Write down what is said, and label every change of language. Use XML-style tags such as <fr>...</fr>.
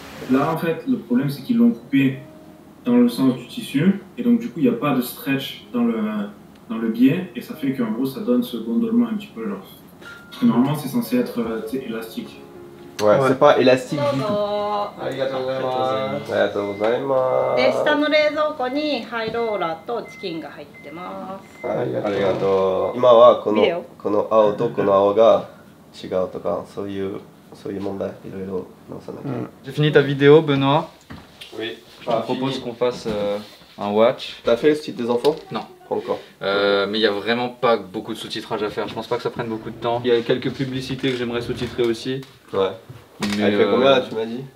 <fr>Là, en fait, le problème, c'est qu'ils l'ont coupé dans le sens du tissu, et donc du coup, il n'y a pas de stretch dans le biais, et ça fait qu'en gros, ça donne ce gondolement un petit peu genre. Parce que normalement, c'est censé être élastique. Ouais, c'est pas élastique du tout.</fr> <ja>で下の冷蔵庫にハイローラーとチキンが入ってます。ありがとう。今はこの青とこの青が違うとか、そういう問題いろいろ直さなきゃ。</ja> <fr>J'ai fini ta vidéo, Benoît. Oui. Je te propose qu'on fasse un watch. T'as fait le site des enfants? Non. Pas encore. Mais il n'y a vraiment pas beaucoup de sous-titrage à faire. Je pense pas que ça prenne beaucoup de temps. Il y a quelques publicités que j'aimerais sous-titrer aussi. Ouais. Mais Elle fait combien là, tu m'as dit?</fr>